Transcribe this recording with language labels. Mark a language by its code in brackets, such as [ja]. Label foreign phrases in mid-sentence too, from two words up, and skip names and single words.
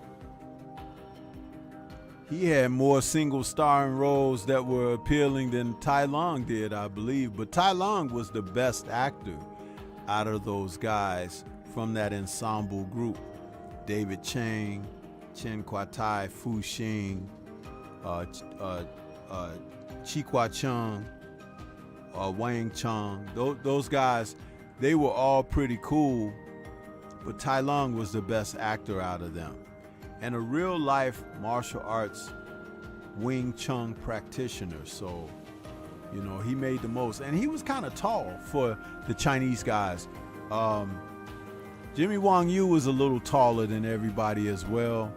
[en] He had more single starring roles that were appealing than Tai Lung did, I believe. But Tai Lung was the best actor out of those guys from that ensemble group. David Chang, Chen Kuan-tai, Fu Xing, Chi Kwa-chung, Wang Chung. Those guys, they were all pretty cool. But Tai Lung was the best actor out of them. And a real life martial arts Wing Chun practitioner. So, he made the most. And he was kind of tall for the Chinese guys. Jimmy Wang Yu was a little taller than everybody as well.